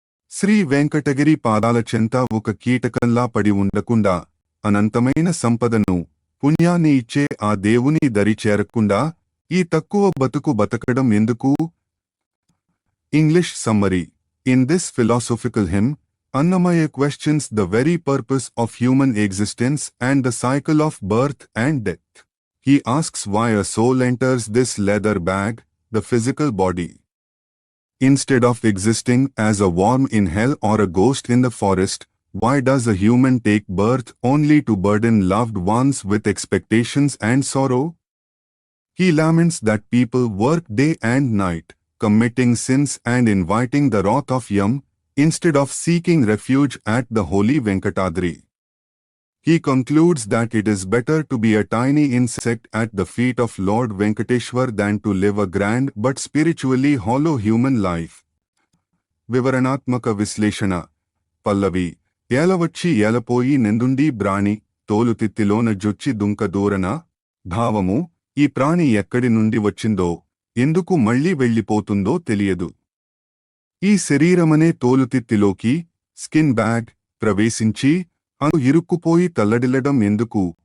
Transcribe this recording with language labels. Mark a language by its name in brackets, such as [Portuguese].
[Telugu] శ్రీ వెంకటగిరి పాదాల చెంత ఒక కీటకంలా పడి ఉండకుండా, అనంతమైన సంపదను, పుణ్యాన్ని ఇచ్చే ఆ దేవుని దరి చేరకుండా ఈ తక్కువ బతుకు బతకడం ఎందుకు? [English] English summary: In this philosophical hymn, Annamaya questions the very purpose of human existence and the cycle of birth and death. He asks why a soul enters this leather bag, the physical body. Instead of existing as a worm in hell or a ghost in the forest, why does a human take birth only to burden loved ones with expectations and sorrow? He laments that people work day and night, committing sins and inviting the wrath of Yam, instead of seeking refuge at the holy Venkatadri. He concludes that it is better to be a tiny insect at the feet of Lord Venkateshwar than to live a grand but spiritually hollow human life. [Telugu] వివరణాత్మక విశ్లేషణ పల్లవి ఏలవచ్చి ఏలపోయి నెందుండి బ్రాణి తోలుతిత్తిలోన జొచ్చి దుంక దూరన భావము ఈ ప్రాణి ఎక్కడి నుండి వచ్చిందో ఎందుకు మళ్లీ వెళ్ళిపోతుందో తెలియదు. ఈ శరీరమనే తోలుతిత్తిలోకి స్కిన్ బ్యాగ్ ప్రవేశించి ఇరుక్కుపోయి తల్లడిల్లడం ఎందుకు?